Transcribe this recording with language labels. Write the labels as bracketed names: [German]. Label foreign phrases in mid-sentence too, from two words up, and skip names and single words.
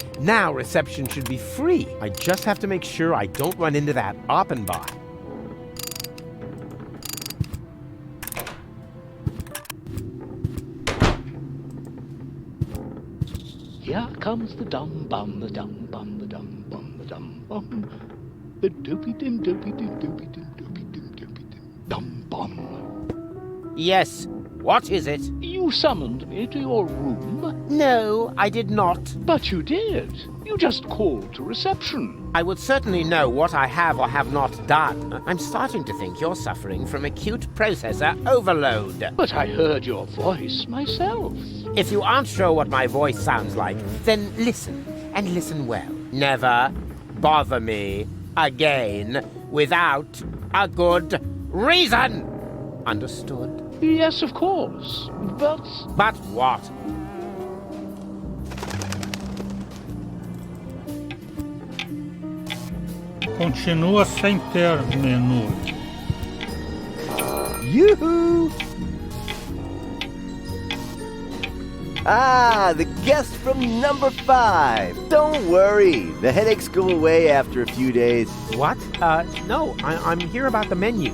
[English] Now reception should be free. I just have to make sure I don't run into that Oppenbach. Here comes the dum bum, the dum bum, the dum bum, the dum bum. The dopey dim dopey dim dopey dim dopey dim dopey dim dum bum. Yes, what is it? You summoned me to your room? No, I did not. But you did. You just called to reception. I would certainly know what I have or have not done. I'm starting to think you're suffering from acute processor overload. But I heard your voice myself. If you aren't sure what my voice sounds like, then listen, and listen well. Never bother me again without a good reason. Understood? Yes, of course. But But what? Continua sem ter menu. Yoo-hoo! Ah, the guest from number 5. Don't worry, the headaches go away after a few days. What? No, I'm here about the menu.